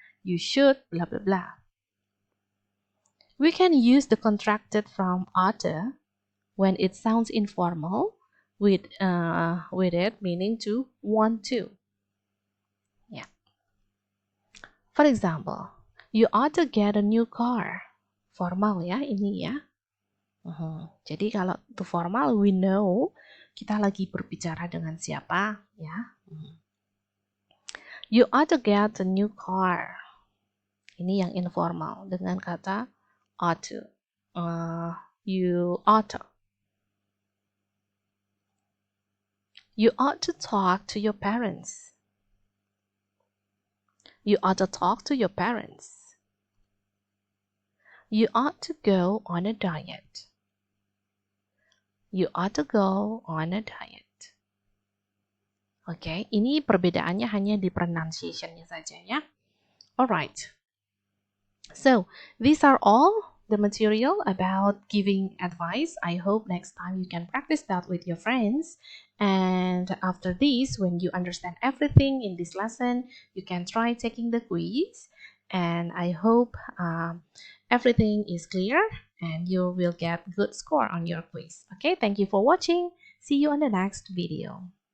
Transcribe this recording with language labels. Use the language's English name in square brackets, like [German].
[English] You should blah blah blah. We can use the contracted from oughta when it sounds informal with it meaning to want to. Yeah. For example, you ought to get a new car. [Indonesian] Formal ya ini ya. Jadi kalau itu formal, [English] we know [Indonesian] kita lagi berbicara dengan siapa ya. [English] You ought to get a new car. [Indonesian] Ini yang informal dengan kata ought to. [English] You ought to. You ought to talk to your parents. You ought to talk to your parents. You ought to go on a diet. You ought to go on a diet. [Indonesian] Oke, ini perbedaannya hanya di pronunciation-nya saja ya. [English] Alright. So, these are all the material about giving advice. I hope next time you can practice that with your friends. And after this, when you understand everything in this lesson, you can try taking the quiz. And I hope everything is clear and you will get good score on your quiz. Okay, thank you for watching. See you on the next video.